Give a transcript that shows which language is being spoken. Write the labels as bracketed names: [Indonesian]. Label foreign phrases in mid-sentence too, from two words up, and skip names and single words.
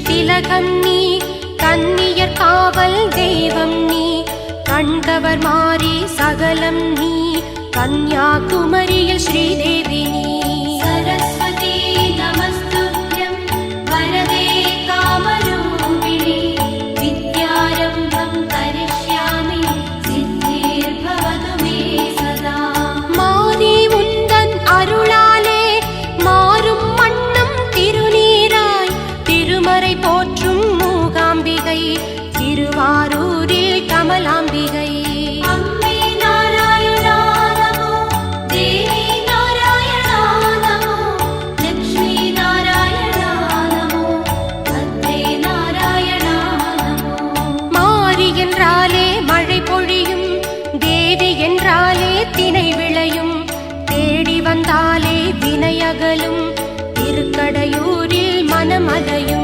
[Tamil] திலகம் நீ கன்னியர் காவல் தெய்வம் நீ கண்கவர் மாறி சகலம் நீ கன்யாகுமரியில் ஸ்ரீதேவி நீ [Sanskrit] सरस्वती नमस्तुभ्यं वरदे कामरूपिणि विद्यारम्भं करिष्यामि सिद्धिर्भवतु मे सदा [Tamil] மாறி உந்தன் அருளாலே மாறும் மன்னம் திருநீராய் திருமறை போற்றும் மூகாம்பிகை திருவாரூரில் கமலாம்பிகை [Sanskrit] अम्बे नारायणा नमो देवी नारायणा नमो लक्ष्मी नारायणा नमो भद्रे नारायणा नमो [Tamil] மாறி என்றாலே மழை பொழியும் தேவி என்றாலே திணை விளையும் தேடி வந்தாலே வினையகலும் திருக்கடையூரில் மனமலையும்